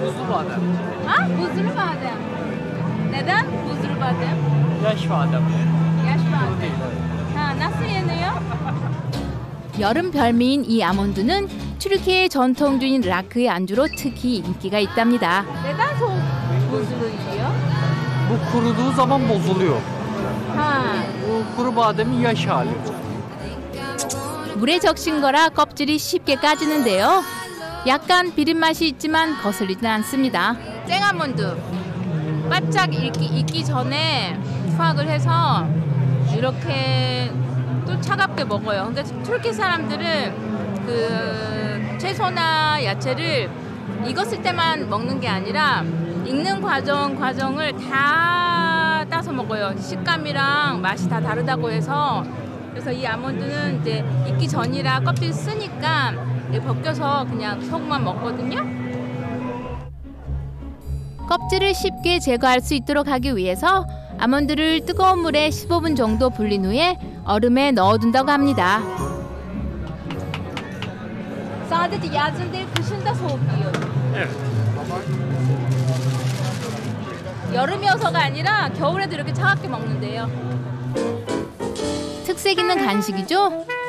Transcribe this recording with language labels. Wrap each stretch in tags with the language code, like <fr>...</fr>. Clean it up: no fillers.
<tr>badem. Ha? Buzlu badem. Neden buzlu badem? Yaş badem. Yaş badem. Ha, nasıl yeniyor?</tr> <ko>여름 별미인 이 아몬드는 튀르키예 전통주인 라크의 안주로 특히 인기가 있답니다.</ko> <tr>Neden soğuk buzluyuyor? Bu kuruduğu zaman bozuluyor. Ha. Bu kuru bademin yaş hali bu.</tr> <ko>물에 적신 거라 껍질이 쉽게 까지는데요. 약간 비린 맛이 있지만 거슬리진 않습니다. 생아몬드 바짝 익기 전에 수확을 해서 이렇게 또 차갑게 먹어요. 근데 튀르키 사람들은 그 채소나 야채를 익었을 때만 먹는 게 아니라 익는 과정을 다 따서 먹어요. 식감이랑 맛이 다 다르다고 해서. 그래서 이 아몬드는 이제 익기 전이라 껍질 쓰니까 벗겨서 그냥 속만 먹거든요. 껍질을 쉽게 제거할 수 있도록 하기 위해서 아몬드를 뜨거운 물에 15분 정도 불린 후에 얼음에 넣어둔다고 합니다.</ko> <tr>Sadece yazın değil, kışın da soğuk yiyor.</tr> <ko>여름이어서가 아니라 겨울에도 이렇게 차갑게 먹는데요. 특색 있는 간식이죠?</ko>